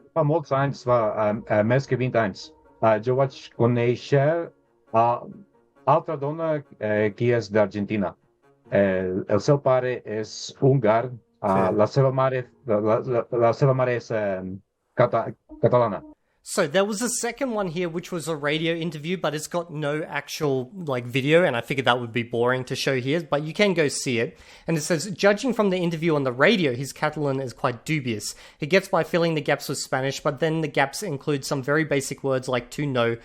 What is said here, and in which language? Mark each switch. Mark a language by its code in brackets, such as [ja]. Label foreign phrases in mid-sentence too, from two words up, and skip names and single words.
[ca] Fa molts anys, fa més que 20 anys. Jo vaig conèixer altra dona que és d'Argentina. El seu pare és húngar, la seva mare és catalana. [en] So there was a second one here, which was a radio interview, but it's got no actual video, and I figured that would be boring to show here, but you can go see it. And it says, judging from the interview on the radio, his Catalan is quite dubious. He gets by filling the gaps with Spanish, but then the gaps include some very basic words like to know.